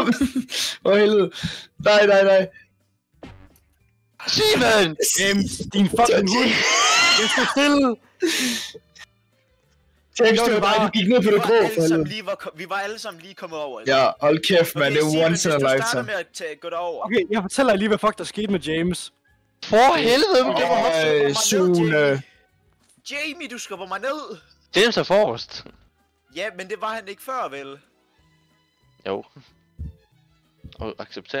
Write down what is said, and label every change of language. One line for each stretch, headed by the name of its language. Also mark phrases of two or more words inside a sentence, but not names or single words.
Danish: Hvor helvede. Nej. Simon! James, din fucking hund! Jeg står stille! James, det var bare, du gik ned på det grå, for helvede. Vi var alle sammen lige kommet over. Ja, hold kæft, man. Det er
English: once in a lifetime.
Danish: Hvis du starter med at gå derover. Okay, jeg fortæller lige, hvad fuck der skete med James. For helvede! Sune. Jamie, du skubber mig ned. James er forrest. Ja, men det var han ikke før, vel? Jo. Accepter.